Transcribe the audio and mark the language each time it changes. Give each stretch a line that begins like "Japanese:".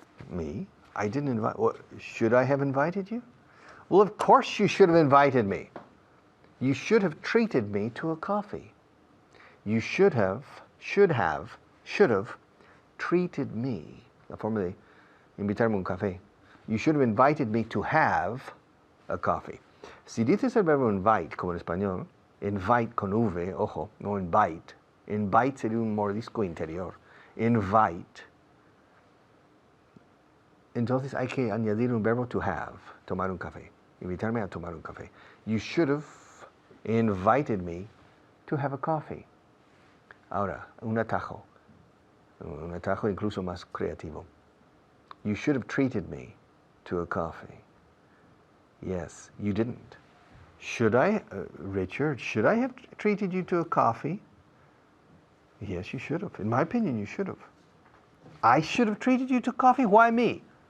English: Me? I didn't invite. Well, should I have invited you? Well, of course you should have invited me. You should have treated me to a coffee. You should have treated me.
Spanish: La forma de invitarme un café.
English: You should have invited me to have a coffee.
Spanish: Si dices el verbo invite, como en español, invite con V, ojo, no invite. Invite sería un mordisco interior. Invite. Entonces hay que añadir un verbo to have, tomar un café. Invitarme a tomar un café.
English: You should have invited me to have a coffee.
Spanish: Ahora, un atajo incluso más creativo.
English: You should have treated me to a coffee. Yes, you didn't. Should I, Richard, should I have treated you to a coffee? Yes, you should have. In my opinion, you should have. I should have treated you to coffee? Why me?